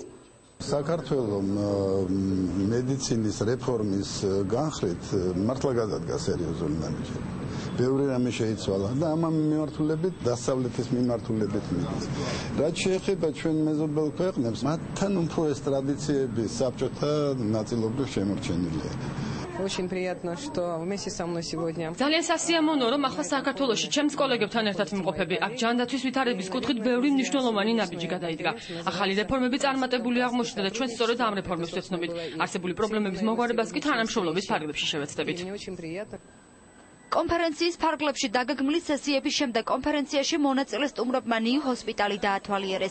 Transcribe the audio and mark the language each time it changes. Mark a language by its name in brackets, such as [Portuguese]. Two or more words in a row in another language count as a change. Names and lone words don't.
[Georgian] საქართველოს მედიცინის რეფორმის განხრით მართლა გადადგა სერიოზული ნაბიჯები. ბევრი რამე შეიცვალა და ამ მიმართულებით დასავლეთის მიმართულებით მიდის. რაც შეეხება ჩვენ მეზობელ ქვეყნებს, მათთან უფრო ეს ტრადიციები საბჭოთა ნაწილობრივ შემორჩენილია. [Russian] Очень приятно, что вместе со мной сегодня. [Georgian] ძალიან სასიამოვნოა, რომ ახლა საქართველოში ჩემს კოლეგებთან ერთად ვიმყოფები. აქ ჟანდაცვის ვითარების კუთხით ბევრი მნიშვნელოვანი ნაბიჯი გადაიდგა. ახალი რეფორმები წარმატებული აღმოჩნდა და ჩვენ სწორედ ამ რეფორმებს ვეცნობით. არსებული პრობლემების მოგვარებას კი თანამშრომლობის ფარგლებში შევეცდებით. კონფერენციის ფარგლებში დაგეგმილი სესიების შემდეგ კონფერენციაში მონაწილე სტუმრებმა ნიუ ჰოსპიტალი დაათვალიერეს.